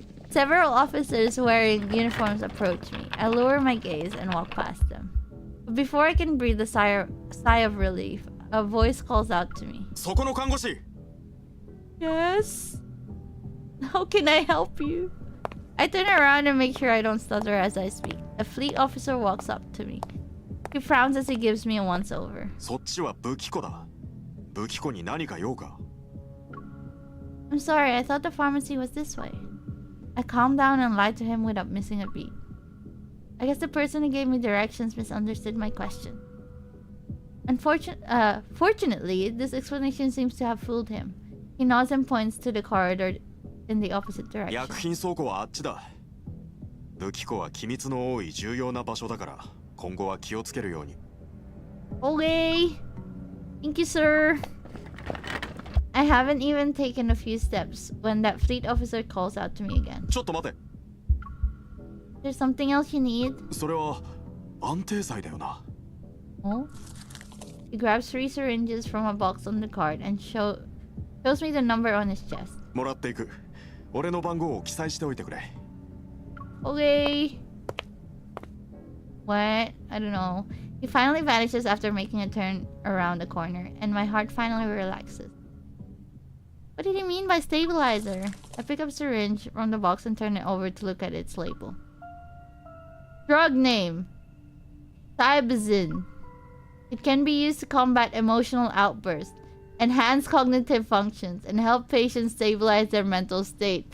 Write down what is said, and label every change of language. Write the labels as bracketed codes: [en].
[en] Several officers wearing uniforms approach me. I lower my gaze and walk past them. But before I can breathe a sigh of relief, a voice calls out to me. [ja] そこの看護師 [en] Yes? How can I help you? I turn around and make sure I don't stutter as I speak. A fleet officer walks up to me. He frowns as he gives me a once-over. [ja] そっちは武器庫だ武器庫に何か用か [en] I'm sorry, I thought the pharmacy was this way. I calmed down and lied to him without missing a beat. I guess the person who gave me directions misunderstood my question. Fortunately, this explanation seems to have fooled him. He nods and points to the corridor in the opposite direction. [ja] 薬品倉庫はあっちだ武器庫は機密の多い重要な場所だから今後は気をつけるように [en] Okay. Thank you, sir. I haven't even taken a few steps when that fleet officer calls out to me again. [ja] ちょっと待て [en] There's something else you need? [ja] それは安定剤だよな [en] Oh? He grabs 3 syringes from a box on the cart and shows me the number on his chest. [ja] もらっていく俺の番号を記載しておいてくれ [en] Okay. What? I don't know. He finally vanishes after making a turn around the corner, and my heart finally relaxes. What did he mean by stabilizer? I pick up a syringe from the box and turn it over to look at its label. Drug name: Thibazin. It can be used to combat emotional outbursts, enhance cognitive functions, and help patients stabilize their mental state.